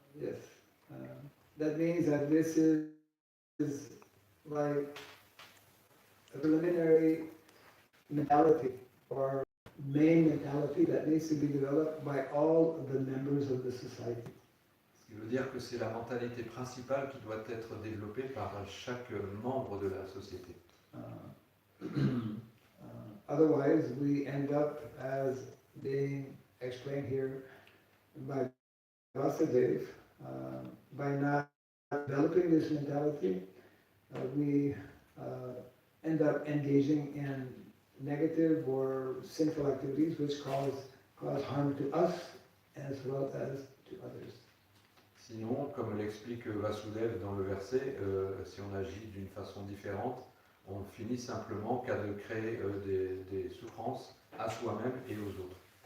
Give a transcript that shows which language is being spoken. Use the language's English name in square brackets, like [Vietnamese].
[English] yes, that means that this is like a preliminary mentality or main mentality that needs to be developed by all the members of the society. [French] Ce qui veut dire que c'est la mentalité principale qui doit être développée par chaque membre de la société. [English] Otherwise, we end up as being explained here by Vasudeva, by not developing this mentality, we end up engaging in negative or sinful activities which cause harm to us as well as to others. [French] Sinon, comme l'explique Vasudeva dans le verset, si on agit d'une façon différente, on finit simplement qu'à de créer des souffrances à soi-même et aux autres.